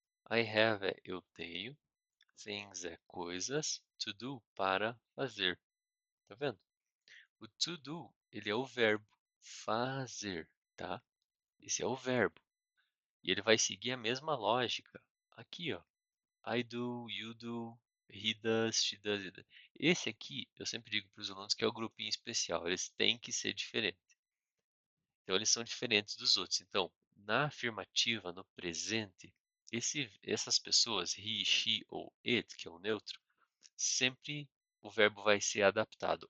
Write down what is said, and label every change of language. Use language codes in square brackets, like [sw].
[pt] I have é eu tenho, things é coisas, to do para fazer. Tá vendo? O to do, ele é o verbo fazer, tá? Esse é o verbo. E ele vai seguir a mesma lógica. Aqui, ó. [en] I do, you do, he does, she does. It does. [pt] Esse aqui, eu sempre digo para os alunos que é o grupinho especial. Eles têm que ser diferentes. Então, eles são diferentes dos outros. Então, na afirmativa, no presente, essas pessoas, he, she ou it, que é o neutro, sempre o verbo vai ser adaptado.